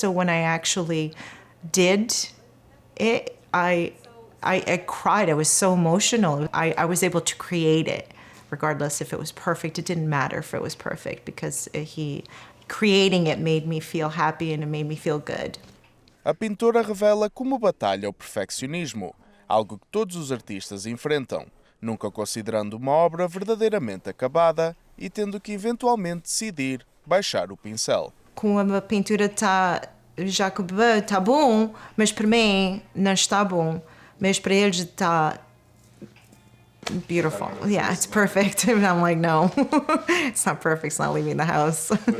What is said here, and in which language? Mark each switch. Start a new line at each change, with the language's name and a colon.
English: So when I actually did it, I cried. I was so emotional. I was able to create it. Regardless if it was perfect, it didn't matter if it was perfect because creating it made me feel happy and it made me feel good.
Portuguese: A pintora revela como batalha o perfeccionismo, algo que todos os artistas enfrentam, nunca considerando uma obra verdadeiramente acabada e tendo que eventualmente decidir baixar o pincel. Como a pintura já está bom, mas para mim não está bom, mas para eles está beautiful.
English: Yeah, it's perfect. And I'm like, no, it's not perfect. It's not leaving the house.